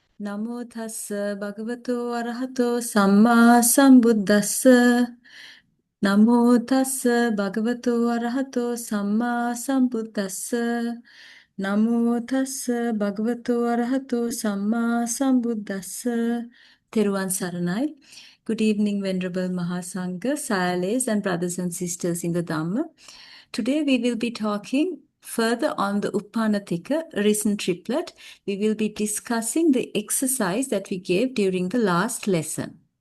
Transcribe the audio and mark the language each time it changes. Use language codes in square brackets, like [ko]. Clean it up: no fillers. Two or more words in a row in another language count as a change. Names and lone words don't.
[pi] Namo tassa bhagavato arahato samma sambuddhassa. Namo tassa bhagavato arahato samma sambuddhassa. Namo tassa bhagavato arahato samma sambuddhassa. [si] Teruvan Saranai. [en] Good evening, Venerable Mahasangha, Sires, and brothers and sisters in the Dhamma. Today we will be talking further on the UppannaTika, Arisen triplet. We will be discussing the exercise that we gave during the last lesson.